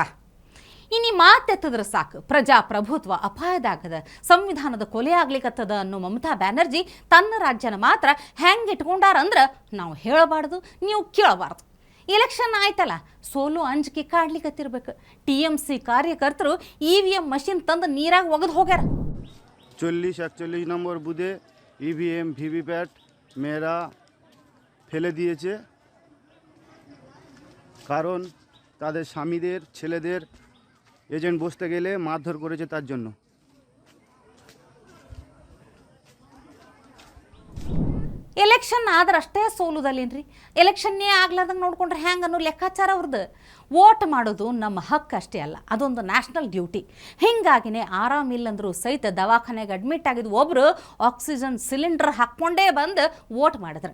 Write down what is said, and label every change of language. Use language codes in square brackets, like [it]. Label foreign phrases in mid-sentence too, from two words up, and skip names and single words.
[kn] ಇನ್ನು ಮಾತೆತ್ತದ್ರ ಸಾಕು, ಪ್ರಜಾಪ್ರಭುತ್ವ ಅಪಾಯದಾಗದ, ಸಂವಿಧಾನದ ಕೊಲೆ ಆಗ್ಲಿಕ್ಕತ್ತದ ಅನ್ನೋ ಮಮತಾ ಬ್ಯಾನರ್ಜಿ ತನ್ನ ರಾಜ್ಯನ ಮಾತ್ರ ಹೆಂಗೆ ಇಟ್ಕೊಂಡಾರಂದ್ರೆ ನಾವು ಹೇಳಬಾರ್ದು, ನೀವು ಕೇಳಬಾರ್ದು. ಎಲೆಕ್ಷನ್ ಆಯ್ತಲ್ಲ, ಸೋಲು ಅಂಜಿಕೆ ಕಾಡ್ಲಿಕ್ಕತ್ತಿರ್ಬೇಕು. TMC ಕಾರ್ಯಕರ್ತರು EVM ಮಷಿನ್ ತಂದು ನೀರಾಗ ಒಗೆದು ಹೋಗ್ಯಾರ. [bn] 40-41 নম্বর বুথে ইভিএম ভিভিপ্যাট মেয়েরা ফেলে দিয়েছে, কারণ তাদের স্বামীদের ছেলেদের এজেন্ট বসতে গেলে মারধর করেছে তার জন্য। [kn] ಎಲೆಕ್ಷನ್ ಆದ್ರೆ ಅಷ್ಟೇ ಸೋಲುದಲ್ಲೇನ್ರಿ? ಎಲೆಕ್ಷನ್ನೇ ಆಗ್ಲಾರ್ದಂಗೆ ನೋಡ್ಕೊಂಡ್ರೆ ಹೆಂಗೆ ಅನ್ನೋ ಲೆಕ್ಕಾಚಾರ ಅವ್ರದ್ದು. ವೋಟ್ ಮಾಡೋದು ನಮ್ಮ ಹಕ್ಕು ಅಷ್ಟೇ ಅಲ್ಲ, ಅದೊಂದು [en] national duty. [kn] ಹಿಂಗಾಗಿನೇ ಆರಾಮಿಲ್ಲಂದ್ರೂ ಸಹಿತ ದವಾಖಾನೆಗೆ ಅಡ್ಮಿಟ್ ಆಗಿದ್ದು ಒಬ್ಬರು [en] oxygen cylinder [kn] ಹಾಕ್ಕೊಂಡೇ ಬಂದು ವೋಟ್ ಮಾಡಿದ್ರು.